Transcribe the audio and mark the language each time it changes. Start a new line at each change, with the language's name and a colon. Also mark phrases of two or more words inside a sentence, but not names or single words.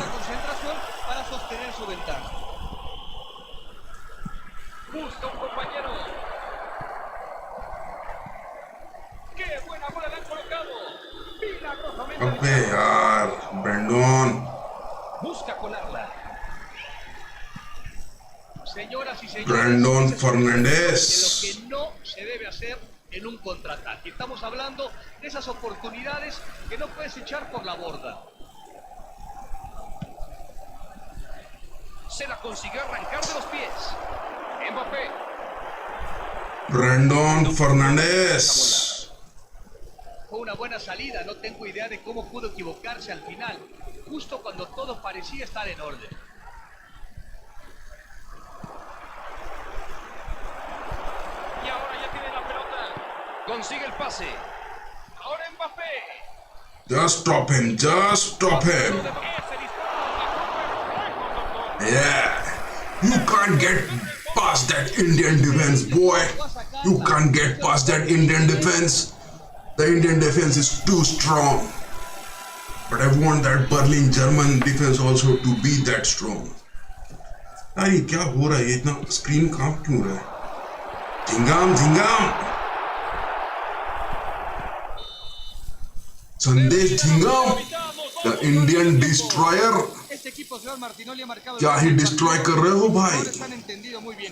Hindi: अबे यार ब्रेंडन, ब्रेंडन फर्नांडिस।
Spanish: En un contraataque. Estamos hablando de esas oportunidades que no puedes echar por la borda. Se la consiguió arrancar de los pies. Mbappé.
Hindi: ब्रेंडन फर्नांडिस।
Spanish: Fue una buena salida, no tengo idea de cómo pudo equivocarse al final, justo cuando todo parecía estar en orden. Y ahora ya tiene la pelota. Consigue el pase. Ahora Mbappé.
English: Just stop him, just stop him. Yeah, you can't get past that Indian defense, boy. You can't get past that Indian defense. The Indian defense is too strong. But I want that Berlin German defense also to be that strong.
Hindi: अरे क्या हो रहा है, ये इतना स्क्रीन कांप क्यों रहा है?
English: झिंगाम झिंगाम संदेश झिंगाम, the Indian destroyer.
Hindi: क्या ही डिस्ट्रॉय कर रहे हो भाई?